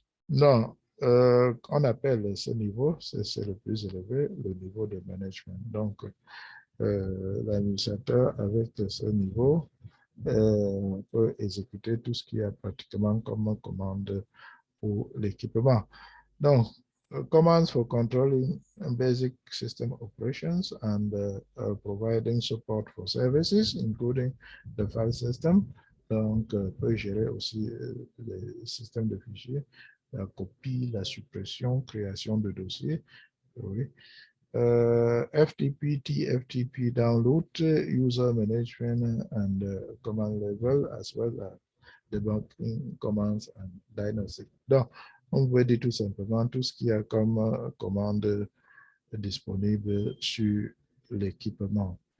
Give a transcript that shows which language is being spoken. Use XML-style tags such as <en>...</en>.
<fr>Non, on appelle ce niveau, c'est le plus élevé, le niveau de management. Donc, l'administrateur avec ce niveau peut exécuter tout ce qu'il y a pratiquement comme commande pour l'équipement.</fr> <en>Donc, commands for controlling basic system operations and providing support for services, including the file system.</en> <fr>Donc, peut gérer aussi les systèmes de fichiers, la copie, la suppression, création de dossiers. Oui.</fr> <en>FTP, TFTP download, user management and command level, as well as debugging commands and diagnostic.</en> <fr>Donc, on veut dire tout simplement tout ce qu'il y a comme commande disponible sur l'équipement.</fr>